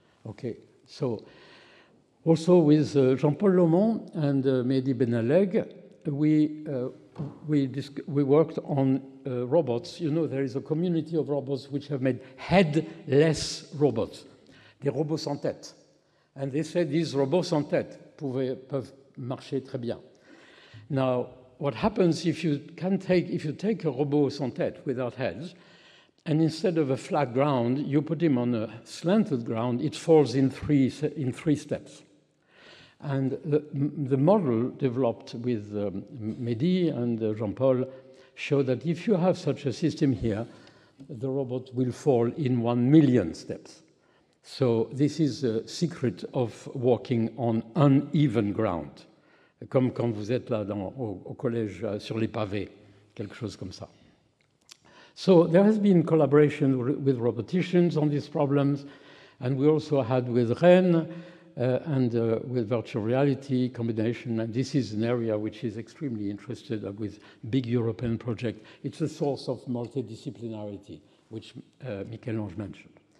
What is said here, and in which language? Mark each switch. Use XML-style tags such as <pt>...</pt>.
<en>Okay, so also with Jean-Paul Lomont and Mehdi Benaleg, we worked on robots. You know, there is a community of robots which have made headless robots,</en> <fr>des robots sans tête.</fr> <en>And they said these robots</en> <fr>sans tête peuvent marcher très bien.</fr> <en>Now, what happens if you take a robot</en> <fr>sans tête</fr> <en>without heads, and instead of a flat ground, you put him on a slanted ground, it falls in three steps. And the model developed with Mehdi and Jean-Paul show that if you have such a system here, the robot will fall in 1 million steps. So this is a secret of walking on uneven ground,</en> <fr>comme quand vous êtes là au collège sur les pavés, quelque chose comme ça.</fr> <en>So there has been collaboration with roboticians on these problems, and we also had with Rennes and with virtual reality combination, and this is an area which is extremely interested with big European project. It's a source of multidisciplinarity, which Michel-Ange mentioned.</en>